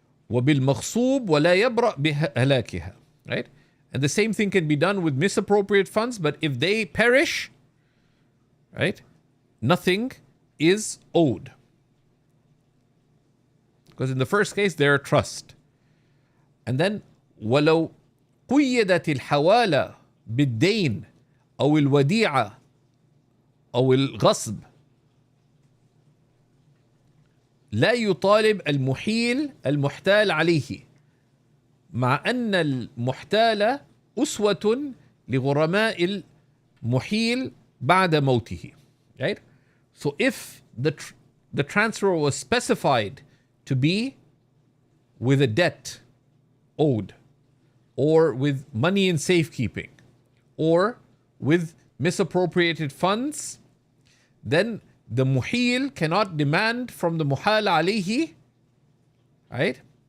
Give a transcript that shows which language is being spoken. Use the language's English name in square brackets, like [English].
[Arabic] وَبِالْمَغْصُوبِ وَلَا يَبْرَأْ بِهَلَاكِهَا, right? [English] And the same thing can be done with misappropriate funds, but if they perish, right, nothing is owed. Because in the first case, they're a trust. And then, [Arabic] وَلَوْ قُيَّدَتِ الْحَوَالَةِ بِالدَّيْنِ أو الوديعة أو الغصب لا يطالب المحيل المحتال عليه مع أن المحتال أسوة لغرماء المحيل بعد موته. [English] Right? So if the transfer was specified to be with a debt owed, or with money in safekeeping, or with misappropriated funds, then the muhil cannot demand from the muhal alayhi, right?